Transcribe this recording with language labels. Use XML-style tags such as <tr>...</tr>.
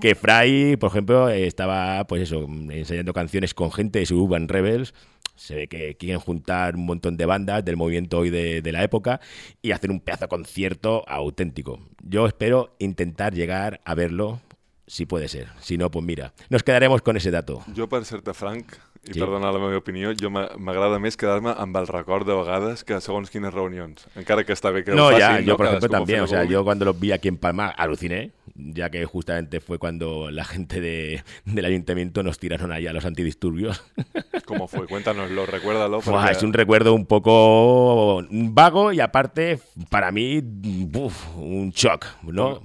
<es>Que Fry, por ejemplo, estaba, pues eso, enseñando canciones con gente de Suburban Rebels. Se ve que quieren juntar un montón de bandas del movimiento hoy de la época y hacer un pedazo de concierto auténtico. Yo espero intentar llegar a verlo, si puede ser. Si no, pues mira, nos quedaremos con ese dato. Yo, para serte</es> <ca>franc, i sí, perdona la meva opinió, jo m'agrada més quedar-me amb el record de vegades que segons quines reunions, encara que està bé que no, ho faci. Ja, jo, per exemple, també,</ca> <es>o sea, jo quan los vi aquí en Palma, aluciné, ja que justamente fue cuando la gente de l'Ajuntamiento nos tiraron allá los antidisturbios. ¿Cómo fue? Cuéntanoslo, recuérdalo. Porque... Uah, es un recuerdo un poco vago y aparte, para mí, uf, un shock, ¿no?</es>